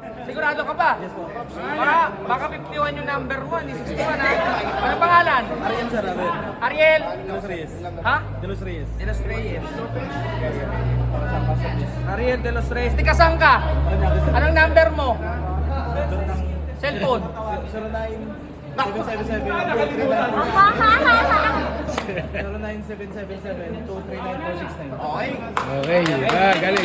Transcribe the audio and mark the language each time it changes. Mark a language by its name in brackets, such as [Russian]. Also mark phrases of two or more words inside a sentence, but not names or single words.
[Filipino] Sigurado ka ba? Yes po. Baka 51 yung number mo, hindi 61 ha? Ano pangalan? Ariel sir, Ariel. Ariel? De Los Reyes. Ha? De Los Reyes. De Los Reyes. Para sa pasok. Ariel De Los Reyes. Di kasang ka? Anong number mo? Cellphone? 0977-239-469. Okay. Okay, galing.